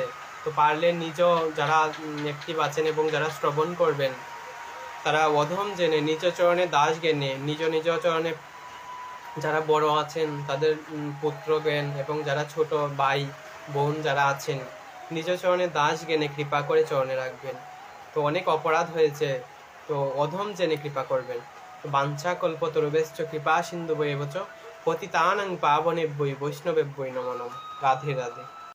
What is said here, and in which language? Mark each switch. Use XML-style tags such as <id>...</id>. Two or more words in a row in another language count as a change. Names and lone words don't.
<bn>তো পারলে যারা অ্যাক্টিভ আছেন এবং যারা শ্রবণ করবেন, তারা অধম জেনে নিজ চরণে দাস জ্ঞানে, নিজ চরণে যারা বড় আছেন তাদের পুত্র জ্ঞান, এবং যারা ছোট ভাই বোন যারা আছেন নিজ চরণে দাস জ্ঞানে কৃপা করে চরণে রাখবেন। তো অনেক অপরাধ হয়েছে, তো অধম জেনে কৃপা করবেন।</bn> <sa>তো বাঞ্ছা কল্পতরুভ্যশ্চ কৃপা সিন্ধুভ্যেব চ পতিতানাং পাবনেভ্যো বৈষ্ণবেভ্যো নমো নমঃ।</sa> <bn>রাধে রাধে।</bn>